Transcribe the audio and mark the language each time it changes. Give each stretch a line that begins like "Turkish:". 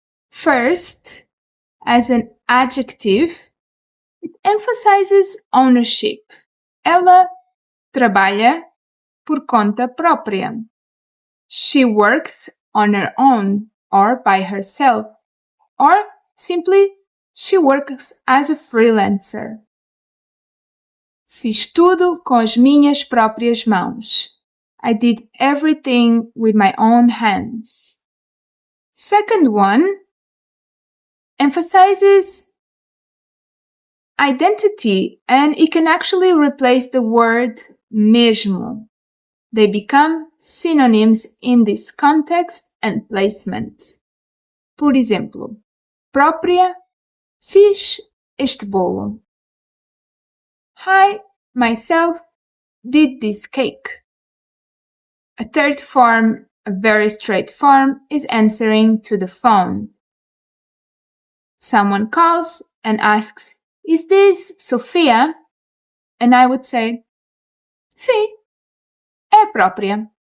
English: First, as an adjective, it emphasizes ownership.
Portuguese: Ela trabalha por conta própria.
English: She works on her own or by herself, or simply she works as a freelancer.
Portuguese: Fiz tudo com as minhas próprias mãos.
English: I did everything with my own hands. Second one emphasizes identity, and it can actually replace the word mesmo. They become synonyms in this context and placement.
Portuguese: Por exemplo, Própria, fiz este bolo.
English: I, myself, did this cake. A third form, a very straight form, is answering to the phone. Someone calls and asks, "Is this Sofia?" And I would say,
Portuguese: "Sí, é própria."